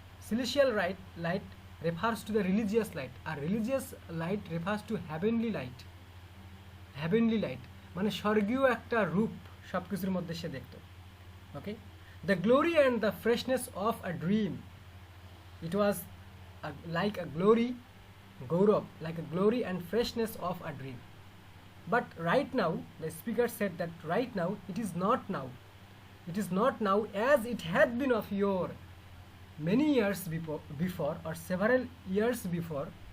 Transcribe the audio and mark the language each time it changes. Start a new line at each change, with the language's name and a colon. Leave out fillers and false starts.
English: Celestial light refers to the religious light. A religious light refers to heavenly light.
Bangla: Heavenly light মানে স্বর্গীয় একটা রূপ সবকিছুর মধ্যে সে দেখতো।
English: Okay, the glory and the freshness of a dream, it was like a glory, gaurav, like a glory and freshness of a dream. But right now, the speaker said that right now it is not now. It is not now as it had been of yore, many years before or several years before.